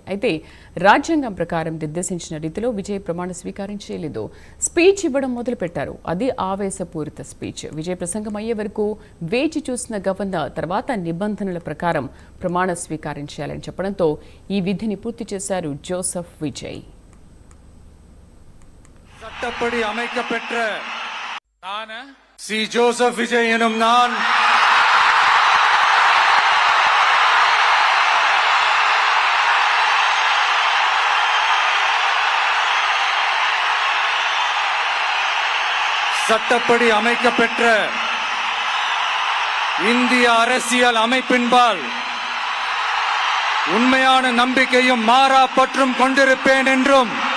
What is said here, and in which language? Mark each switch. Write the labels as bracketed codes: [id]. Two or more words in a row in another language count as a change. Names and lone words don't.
[te] అయితే రాజ్యాంగం ప్రకారం నిర్దేశించిన రీతిలో విజయ్ ప్రమాణ స్వీకారం చేయలేదు. స్పీచ్ ఇవ్వడం మొదలుపెట్టారు. అది ఆవేశపూరిత స్పీచ్. విజయ్ ప్రసంగం అయ్యే వరకు వేచి చూసిన గవర్నర్ తర్వాత నిబంధనల ప్రకారం ప్రమాణ స్వీకారం చేయాలని చెప్పడంతో ఈ విధిని పూర్తి చేశారు జోసెఫ్ విజయ్. [ta] சட்டப்படி அமைக்கப்பெற்ற சி ஜோசப் விஜய் எனும் நான் சட்டப்படி அமைக்கப்பெற்ற இந்திய அரசியல் அமைப்பின்பால் உண்மையான நம்பிக்கையும் மாறா பற்றும் கொண்டிருப்பேன் என்றும்